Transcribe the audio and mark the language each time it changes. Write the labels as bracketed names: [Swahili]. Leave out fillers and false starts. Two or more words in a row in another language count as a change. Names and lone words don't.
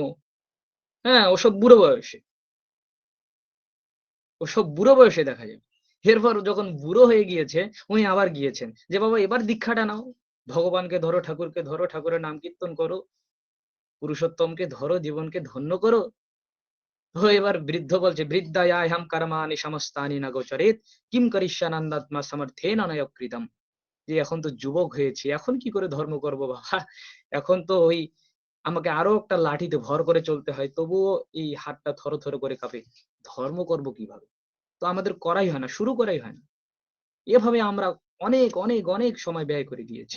[Bangla] হ্যাঁ, ওসব বুড়ো বয়সে দেখা যাবে। এরপর যখন বুড়ো হয়ে গিয়েছে, উনি আবার গিয়েছেন যে, "বাবা এবার দীক্ষাটা নাও। ভগবানকে ধরো, ঠাকুরকে ধরো, ঠাকুরের নাম কীর্তন করো, পুরুষোত্তমকে ধরো, জীবনকে ধন্য করো।" তো এবার বৃদ্ধ বলছে, [Sanskrit] "বৃদ্ধায়াহম কর্মাণি সমস্তানি ন গোচরেৎ, কিম করিষ্যানন্দাত্মা সমর্থেন ন কৃতম।" [Bangla] যে এখন তো যুবক হয়েছি, এখন কি করে ধর্ম করব বাবা? এখন তো ওই আমাকে আরো একটা লাঠিতে ভর করে চলতে হয়, তবুও এই হাতটা থরথর করে কাঁপে। ধর্ম করব কিভাবে? তো আমাদের করাই হয় না, শুরু করাই হয় না। এভাবে আমরা অনেক অনেক অনেক সময় ব্যয় করে দিয়েছি।